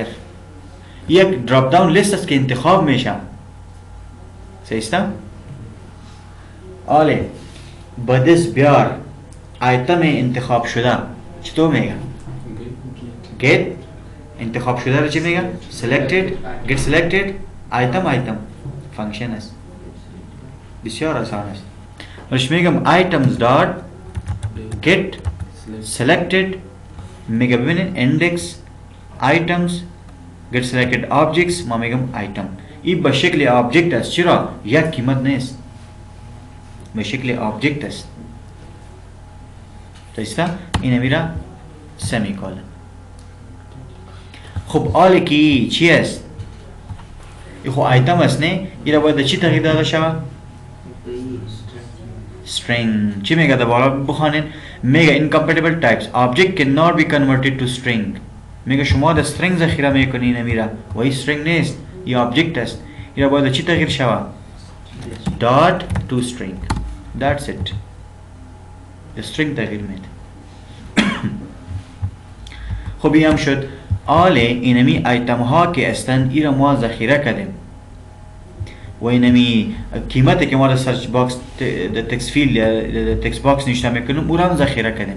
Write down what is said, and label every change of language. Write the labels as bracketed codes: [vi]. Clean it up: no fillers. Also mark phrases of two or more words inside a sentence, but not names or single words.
[fa] یک [en] drop down list [fa] است که انتخاب میشه. صحیح است؟ آلی بدس بیار آیتم انتخاب شده چطور میگه؟ get انتخاب شده رو چی میگه؟ [en] selected get selected item فانکشن است. [fa] بسیار آسان است. وش میگم [en] items dot get selected [fa] میگه ببینید [en] index items get selected objects [fa] ما میگم [en] item. [fa] این به شکل آبجکت است. چرا؟ یک قیمت نیست، به شکل آبجکت است. درسته؟ این میره سمیکالن. خب آلی که چی است؟ این خب آیتم است نه؟ این را باید چی تغییر داده شود؟ string. چی میگه در بالا بخوانین؟ [en] میگه incompatible types object cannot be converted to string. [fa] میگه شما در string ذخیره میکنین نمیره و این string نیست، این آبجکت است. این را باید چی تغییر شود؟ [en] dot to string. That's it. [fa] string تغییر میده. خب این هم شد. آله اینمی ایتم ها که هستند این را ما ذخیره کردیم و اینمی قیمتی که ما در [en] search box [fa] در [en] text field [fa] یا [en] text box [fa] نوشته میکنیم او را هم ذخیره کردیم.